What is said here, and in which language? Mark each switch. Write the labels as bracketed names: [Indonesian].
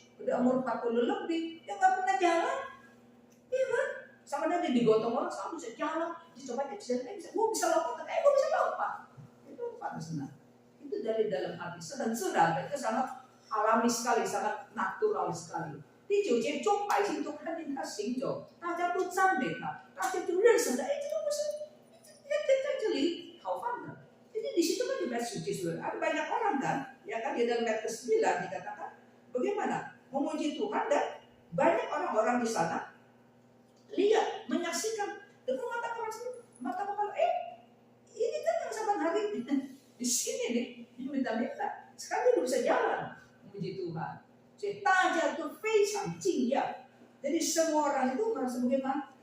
[Indonesian] Udah umur 40 lebih, dia nggak pernah jalan, iya kan? Sama dia digotong orang, sama bisa jalan, dicoba bisa, gue bisa lompat, gue bisa lompat. Itu pada senang. Itu dari dalam hati, sedang-sedang, itu sangat alami sekali, sangat natural sekali. [Chinese] 第9节，众百姓都看见他行走，大家都赞美他，大家都认识他。哎，这个不是在这里讨饭的。 [Indonesian] Jadi di situ kan di bait suci saudara, ada banyak orang kan, ya kan di dalam bait ke-9 dikatakan bagaimana memuji Tuhan dan banyak orang-orang di sana lihat, menyaksikan dengan mata kepala, ini kan yang saban hari di sini nih, minta-minta, sekarang dia bisa jalan memuji Tuhan. [Chinese] Jadi 大家都非常惊讶. [Indonesian] Jadi semua orang itu merasa bagaimana?